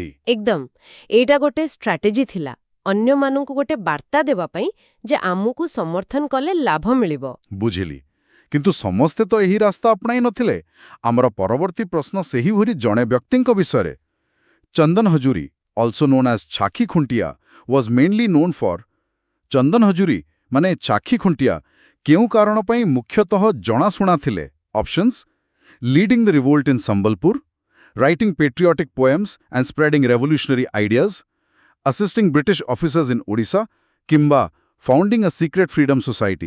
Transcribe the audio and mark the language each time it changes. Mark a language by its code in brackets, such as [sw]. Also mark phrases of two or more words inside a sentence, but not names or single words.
[or] ଏକଦମ ଏଇଟା ଗୋଟେ ଷ୍ଟ୍ରାଟେଜି ଥିଲା, ଅନ୍ୟମାନଙ୍କୁ ଗୋଟେ ବାର୍ତ୍ତା ଦେବା ପାଇଁ ଯେ ଆମକୁ ସମର୍ଥନ କଲେ ଲାଭ ମିଳିବ। ବୁଝିଲି, କିନ୍ତୁ ସମସ୍ତେ ତ ଏହି ରାସ୍ତା ଆପଣାଇ ନଥିଲେ। ଆମର ପରବର୍ତ୍ତୀ ପ୍ରଶ୍ନ ସେହିଭଳି ଜଣେ ବ୍ୟକ୍ତିଙ୍କ ବିଷୟରେ। ଚନ୍ଦନ ହଜୁରୀ, [en] also known as ଚାଖି ଖୁଣ୍ଟିଆ, was mainly known for [or] ଚନ୍ଦନ ହଜୁରୀ ମାନେ ଚାଖି ଖୁଣ୍ଟିଆ କେଉଁ କାରଣ ପାଇଁ ମୁଖ୍ୟତଃ ଜଣାଶୁଣା ଥିଲେ? [en] Options: leading the revolt in Sambalpur, writing patriotic poems and spreading revolutionary ideas, assisting British officers in Odisha କିମ୍ବା founding a secret freedom society.